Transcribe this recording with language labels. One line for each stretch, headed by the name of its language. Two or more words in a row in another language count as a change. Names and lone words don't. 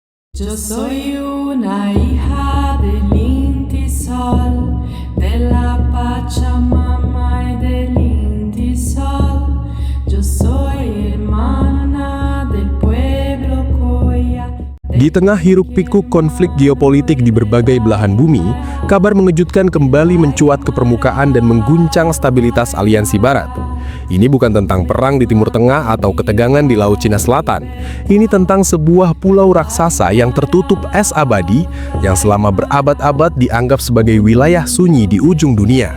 Spanish: Yo soy una hija del Inti Sol, de la Pachamama y del Inti Sol. Yo soy hermana del pueblo Koya.
Indonesian: Di tengah hiruk-pikuk konflik geopolitik di berbagai belahan bumi, kabar mengejutkan kembali mencuat ke permukaan dan mengguncang stabilitas aliansi Barat. Ini bukan tentang perang di Timur Tengah atau ketegangan di Laut Cina Selatan. Ini tentang sebuah pulau raksasa yang tertutup es abadi yang selama berabad-abad dianggap sebagai wilayah sunyi di ujung dunia.